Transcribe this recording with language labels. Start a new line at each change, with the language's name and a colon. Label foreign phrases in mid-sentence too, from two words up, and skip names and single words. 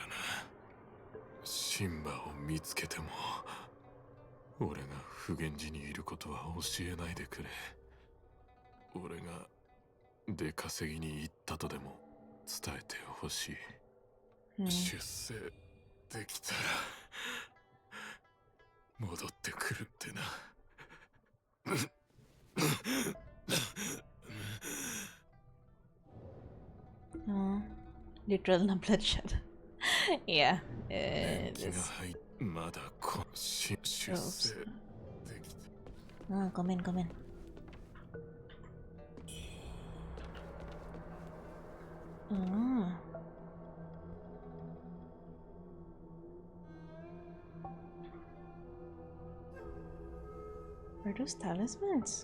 Japanese: シンバを見つけても俺が普賢寺にいることは教えないでくれ。俺が出稼ぎに行ったとでも伝えてほしい。出世できたら戻ってくるってな。
Filipino: Oh, literal na bloodshed.
English: Yeah,
Japanese: 気が
English: this.
Japanese: まだ出世
English: Oops.
Japanese: でき
English: Oh, come in, come in. Oh. Are those talismans?